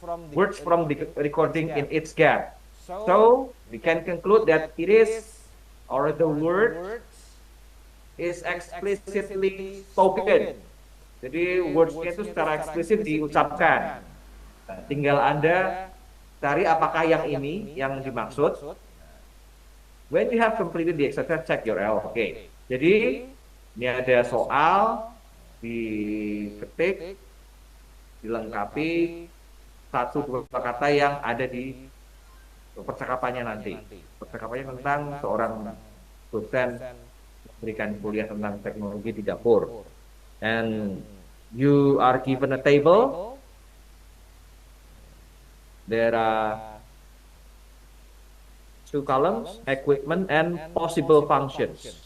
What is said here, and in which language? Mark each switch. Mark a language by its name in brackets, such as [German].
[English] Words from the recording in each gap. So, we can conclude that it is, or the word is explicitly spoken. [Indonesian] Jadi words-nya itu secara eksplisit diucapkan. Nah, tinggal Anda cari apakah yang ini yang dimaksud. [English] When you have completed the exercise, check your L. [Indonesian] Oke. Jadi ini ada soal, diketik, dilengkapi satu dua kata yang ada di percakapannya nanti. Percakapannya tentang seorang dosen memberikan kuliah tentang teknologi di dapur. [English] And you are given a table. There are 2 columns, equipment and possible functions.